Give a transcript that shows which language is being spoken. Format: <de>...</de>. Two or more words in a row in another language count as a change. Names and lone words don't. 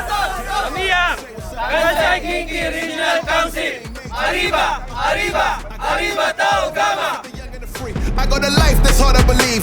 <en>Amiyak! Kansai Kinki Regional Council!</en> <es>Arriba! Arriba! Arriba!</es> <en>I got a life that's hard to believe.</en>